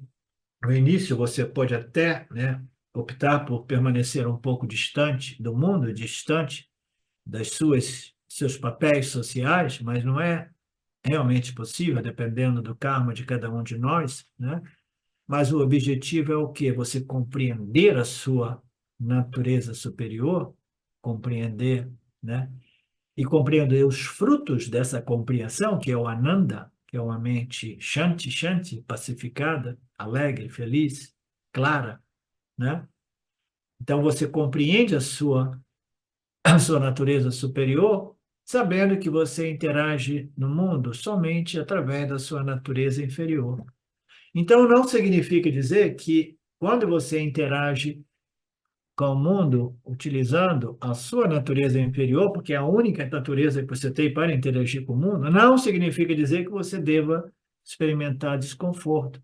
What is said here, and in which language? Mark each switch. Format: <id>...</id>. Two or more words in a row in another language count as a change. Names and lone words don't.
<pt>No início, você pode até, né, optar por permanecer um pouco distante do mundo, distante das seus papéis sociais, mas não é realmente possível, dependendo do karma de cada um de nós, né? Mas o objetivo é o quê? Você compreender a sua natureza superior, compreender, né? E compreender os frutos dessa compreensão, que é o Ananda, que é uma mente</pt> <sa>shanti, shanti,</sa> <pt>pacificada, alegre, feliz, clara, né? Então você compreende a sua natureza superior, sabendo que você interage no mundo somente através da sua natureza inferior. Então não significa dizer que quando você interage com o mundo utilizando a sua natureza inferior, porque é a única natureza que você tem para interagir com o mundo, não significa dizer que você deva experimentar desconforto.</pt>